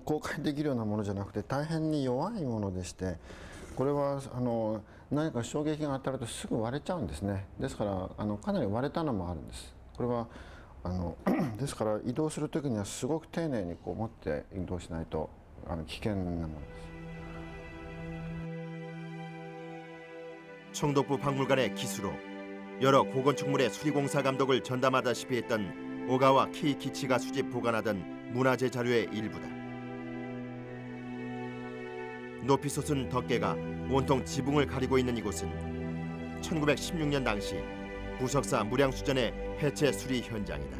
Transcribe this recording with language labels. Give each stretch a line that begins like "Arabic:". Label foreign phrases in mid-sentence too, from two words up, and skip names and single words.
Japanese: 公開できるようなものじゃなくて大変に弱いものでして、これは何か衝撃が当たるとすぐ割れちゃうんですね。ですからかなり割れたのもあるんです。これはですから移動するときにはすごく丁寧に持って移動しないと危険なものです。
Korean: 총독부 박물관의 기수로 여러 고건축물의 수리공사 감독을 전담하다시피 했던 오가와 케이키치가 수집 보관하던 문화재 자료의 일부다. 높이 솟은 덮개가 온통 지붕을 가리고 있는 이곳은 1916년 당시 부석사 무량수전의 해체 수리 현장이다.